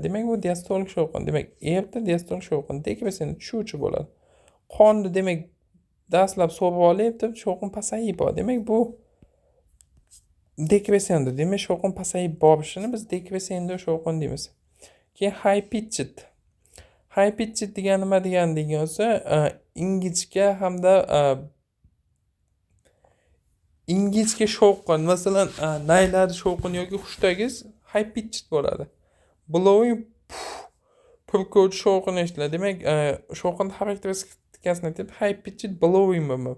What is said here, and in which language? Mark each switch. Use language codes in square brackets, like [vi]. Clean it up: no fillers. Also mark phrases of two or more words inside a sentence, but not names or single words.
[uz] Demak bu diastolik shovqin. Demak erta diastolik shovqin dekressiyani tushuvchi bo'ladi. Qonni demak dastlab so'rib olyapti, shovqin pasayib boradi. Demak bu dekressiyanda, demak shovqin pasayib borishini biz dekressiyanda shovqin deymiz. [en] Keyin high pitched. High pitched [uz] degani nima degani bo'lsa, ingichka hamda ingichka shovqin, masalan, naylar shovqin yoki hushdagi [en] high pitched [uz] bo'ladi. Blowing purkovchi shovqin eshitiladi. Demak, shovqin xarakteristikasini aytib, [en] high pitched blowing [uz] bo'ladi.